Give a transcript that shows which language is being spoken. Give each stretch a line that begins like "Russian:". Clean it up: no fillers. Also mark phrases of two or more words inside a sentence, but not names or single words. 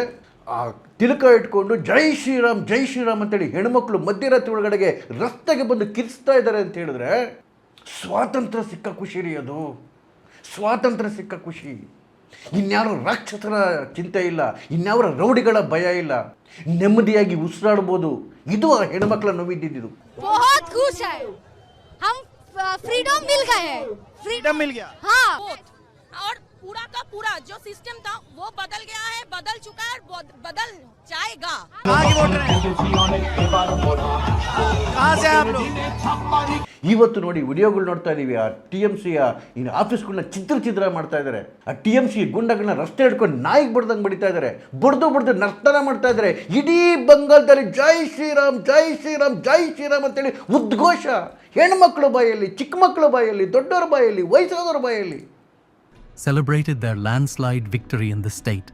Kannada: ಆ ತಿಲಕ ಇಟ್ಕೊಂಡು
Hindi: जय श्रीराम जय श्रीराम
Kannada: ಅಂತೇಳಿ ಹೆಣ್ಮಕ್ಳು ಮಧ್ಯರಾತ್ರಿ ಒಳಗಡೆಗೆ ರಸ್ತೆಗೆ ಬಂದು ಕಿರಿಸ್ತಾ ಇದ್ದಾರೆ ಅಂತ ಹೇಳಿದ್ರೆ ಸ್ವಾತಂತ್ರ್ಯ ಸಿಕ್ಕ ಖುಷಿ ರೀ ಅದು. ಸ್ವಾತಂತ್ರ್ಯ ಸಿಕ್ಕ ಖುಷಿ. ಇನ್ಯಾರೋ ರಾಕ್ಷಸರ ಚಿಂತೆ ಇಲ್ಲ, ಇನ್ಯಾವ ರೌಡಿಗಳ ಭಯ ಇಲ್ಲ, ನೆಮ್ಮದಿಯಾಗಿ ಉಸಿರಾಡ್ಬೋದು. ಇದು ಆ ಹೆಣ್ಮಕ್ಳ ನೋವಿದ್ದಿದ್ದು.
Hindi: बहुत खुश है हम, फ्रीडम मिल गए, फ्रीडम मिल गया। हाँ, और पूरा का पूरा जो सिस्टम था वो बदल गया है, बदल चुका है और बदल जाएगा। कहाँ की वोटर हैं? कहाँ से आप लोग?
Kannada: ಇವತ್ತು ನೋಡಿ ವಿಡಿಯೋಗಳು ನೋಡ್ತಾ ಇದ್ದೀವಿ. ಆ TMCಯ ಇನ್ನು ಆಫೀಸ್ಗಳನ್ನ ಚಿತ್ರ ಮಾಡ್ತಾ ಇದ್ದಾರೆ. ಆ TMC ಗುಂಡಗಳನ್ನ ರಸ್ತೆ ಹಿಡ್ಕೊಂಡು ನಾಯಿಗೆ ಬಡ್ದಂಗೆ ಬಡಿತಾ ಇದ್ದಾರೆ, ಬಡ್ದು ನರ್ತನ ಮಾಡ್ತಾ ಇದ್ದಾರೆ. ಇಡೀ ಬಂಗಾಳದಲ್ಲಿ
Hindi: जय श्रीराम जय श्रीराम जय श्रीराम
Kannada: ಅಂತೇಳಿ ಉದ್ಘೋಷ. ಹೆಣ್ಮಕ್ಳ ಬಾಯಲ್ಲಿ, ಚಿಕ್ಕ ಮಕ್ಕಳ ಬಾಯಲ್ಲಿ, ದೊಡ್ಡವರ ಬಾಯಲ್ಲಿ, ವಯಸ್ಸಾದವರ ಬಾಯಲ್ಲಿ.
English: Celebrated their landslide victory in the state.